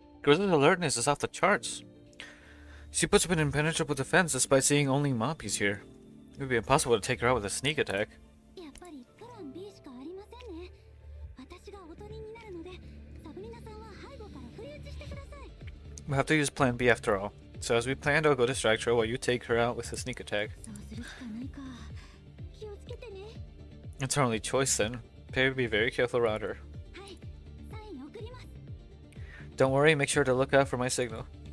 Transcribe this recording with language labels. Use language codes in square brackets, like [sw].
[en] Groza's alertness is off the charts. She puts up an impenetrable defense despite seeing only Moppies here. It would be impossible to take her out with a sneak attack. [ja] やっぱりプラン B しかありませんね。私がおとりになるので、サブリナさんは背後から不意打ちしてください。 [en] We'll have to use plan B after all. So as we planned, I'll go distract her while you take her out with a sneak attack. [ja] そうするしかないか。気をつけてね。 [en] It's our only choice then. Perry, be very careful around her. [ja] はい、サイン送ります。 [en] Don't worry, make sure to look out for my signal.